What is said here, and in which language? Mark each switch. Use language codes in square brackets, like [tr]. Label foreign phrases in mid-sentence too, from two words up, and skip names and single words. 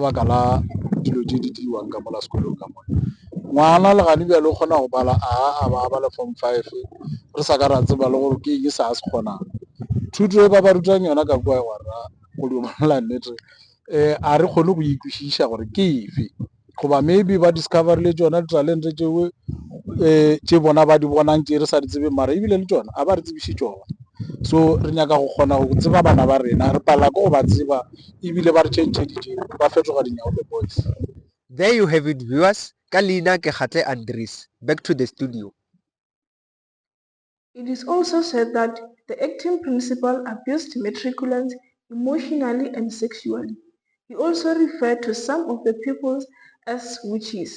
[nso] baka la dilo tše di diriwang ka mola sekolong ka mona ngwana le gane bjalo o kgona go bala a ba le form 5 re sa ka ra tseba le gore ke eng sa se kgonang thuto e ba ba rutang yona ka kwa gora go dumela nnete a re kgone go ikwešiša gore ke efe goba maybe ba discover le tsona ditalente tšeo tše bona ba di bonang tše re sa di tsebe mara ebile le tsona a ba re tsebiše tsona. So re nyaka go kgona go tseba bana ba rena re pala ko go ba tseba ebile ba re tšhentšheditše ba fetoga dinyago [en] the boys. There you have it, viewers. Kalina Kehate Andres. Back to the studio. It is also said that the acting principal abused matriculants emotionally and sexually. He also referred to some of the pupils as witches.